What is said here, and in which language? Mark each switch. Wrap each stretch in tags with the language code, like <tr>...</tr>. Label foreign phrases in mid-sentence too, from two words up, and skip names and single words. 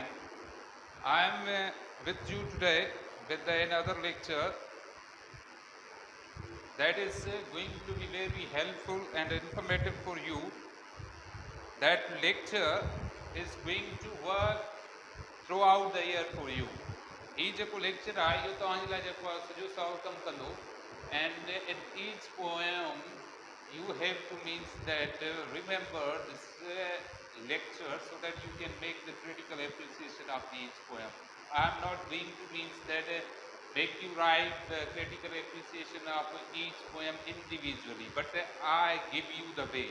<en>I am with you today with another lecture that is going to be very helpful and informative for you. That lecture is going to work throughout the year for you.</en> <sd>He जेको lecture आहे इहो तव्हांजे लाइ जेको आहे सॼो साल कमु कंदो,</sd> <en>and in each poem you have to means that remember this lecture so that you can make the critical appreciation of each poem. I am not going to means that make you write the critical appreciation of each poem individually, but I give you the way.</en>